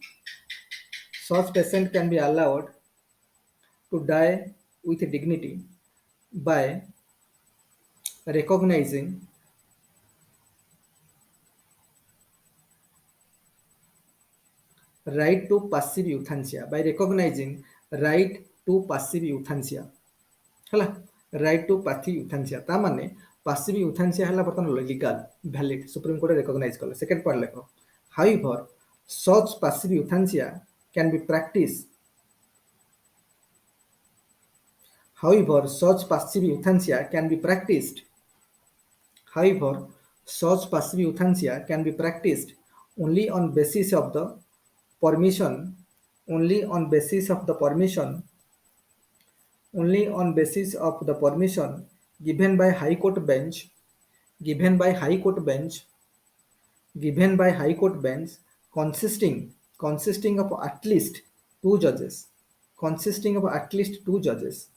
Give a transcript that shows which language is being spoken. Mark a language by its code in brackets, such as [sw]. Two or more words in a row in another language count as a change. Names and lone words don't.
[en] Such patient can be allowed to die with dignity by recognizing right to passive euthanasia, by recognizing right to passive euthanasia ହେଲା, right to passive euthanasia [or] ତା ମାନେ [en] passive euthanasia [or] ହେଲା ବର୍ତ୍ତମାନ [en] legal valid, [or] ସୁପ୍ରିମ କୋର୍ଟ recognize କଲେ। [en] second point [or] ଲେଖ, [en] however such passive euthanasia can be practiced, however such passive euthanasia can be practiced, however such passive euthanasia can be practiced only on basis of the permission, only on basis of the permission, only on basis of the permission given by high court bench, given by high court bench, given by high court bench, consisting of at least two judges, consisting of at least two judges,